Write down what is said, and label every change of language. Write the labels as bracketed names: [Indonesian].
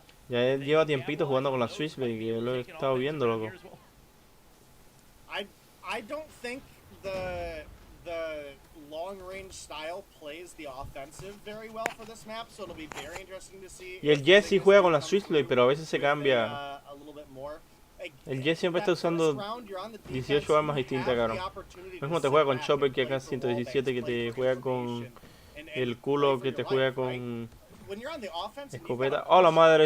[Spanish] Ya lleva tiempito jugando con la Switchblade, que yo lo he estado viendo, loco. [English] I don't think the long range style plays the offensive very well for this map, so it'll be very interesting to see. [Spanish] Y el Jet sí juega con la Switchblade, pero a veces se cambia. El Jet siempre está usando 18 armas distintas, cabrón. No es como te juega con Chopper, que acá 117, que te juega con el culo, que te juega con escopeta. ¡Oh, la madre!